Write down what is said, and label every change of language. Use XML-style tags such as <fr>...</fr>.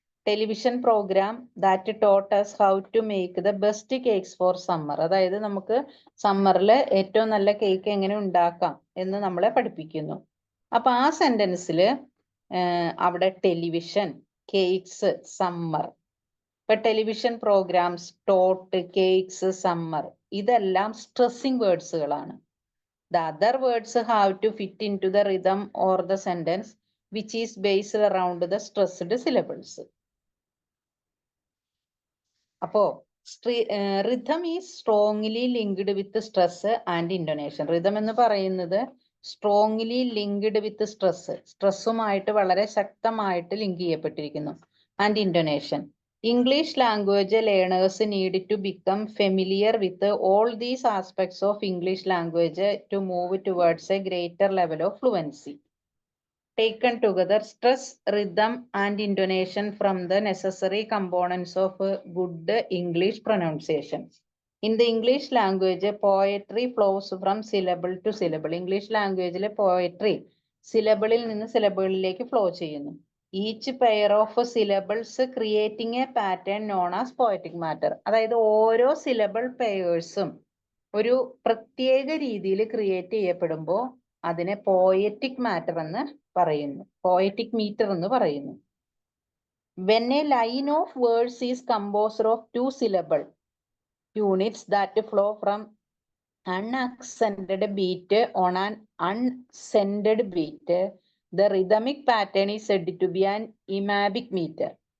<en>Television program that taught us how to make the best cakes for summer.</en> <ml>അതായത് നമുക്ക് സമ്മറിൽ ഏറ്റവും നല്ല cake എങ്ങനെ ഉണ്ടാക്കാം എന്ന് നമ്മളെ പഠിപ്പിക്കുന്നു. അപ്പൊ ആ സെന്റൻസിൽ അവിടെ ടെലിവിഷൻ, കേക്ക്സ്, സമ്മർ. ഇപ്പൊ television programmes, taught, cakes, summer, ഇതെല്ലാം stressing വേർഡ്സുകളാണ്.</ml> <en>The other words have to fit into the rhythm or the sentence which is based around the stressed syllables. അപ്പോ rhythm is strongly linked with stress and intonation.</en> <ml>rhythm എന്ന് പറയുന്നത്</ml> <en>strongly linked with stress,</en> <ml>സ്ട്രെസ്സുമായിട്ട് വളരെ ശക്തമായിട്ട് link ചെയ്യപ്പെട്ടിരിക്കുന്നു,</ml> <en>and intonation. English language learners need to become familiar with all these aspects of English language to move towards a greater level of fluency. Taken together, stress, rhythm, and intonation from the necessary components of good English pronunciation. In the English language, poetry flows from syllable to syllable. English language poetry</en> <ml>syllable നിന്ന് syllable flow ചെയ്യുന്നു.</ml> <en>Each pair of syllables creating a pattern known as poetic matter.</en> <ml>അതായത് ഓരോ syllable പെയേഴ്സും ഒരു പ്രത്യേക രീതിയിൽ create ചെയ്യപ്പെടുമ്പോൾ അതിനെ poetic matter എന്ന് പറയുന്നു, പോയറ്റിക് മീറ്റർ എന്ന് പറയുന്നു.</ml> <en>When a line of words is composed of 2 syllable units that flow from unaccented beat on an unscented beat, the rhythmic pattern is said to be an iambic meter.</en>